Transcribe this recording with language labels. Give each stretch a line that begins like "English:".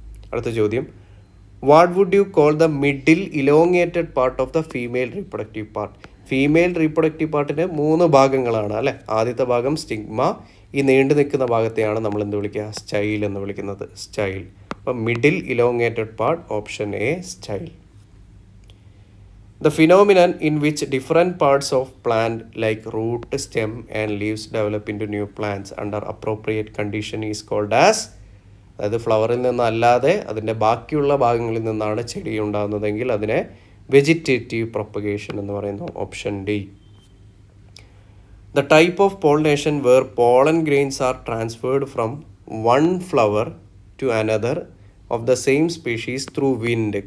Malayalam: അടുത്ത ചോദ്യം,
English: What would you call the middle elongated part of the female reproductive part?
Malayalam: Female reproductive പാർട്ടിന് 3 ഭാഗങ്ങളാണ് അല്ലേ? ആദ്യത്തെ ഭാഗം സ്റ്റിഗ്മ. ഈ നീണ്ടു നിൽക്കുന്ന ഭാഗത്തെയാണ് നമ്മൾ എന്ത് വിളിക്കുക? സ്റ്റൈൽ എന്ന് വിളിക്കുന്നത്. സ്റ്റൈൽ. അപ്പം middle elongated part, option A, style.
English: The phenomenon in which different parts of plant like root, stem and leaves develop into new plants under appropriate condition is called as?
Malayalam: അതായത് ഫ്ലവറിൽ നിന്നല്ലാതെ അതിൻ്റെ ബാക്കിയുള്ള ഭാഗങ്ങളിൽ നിന്നാണ് ചെടി ഉണ്ടാകുന്നതെങ്കിൽ അതിനെ വെജിറ്റേറ്റീവ് പ്രൊപ്പഗേഷൻ എന്ന് പറയുന്നു. Option D.
English: The type of pollination where pollen grains are transferred from one flower to another of the same species through wind.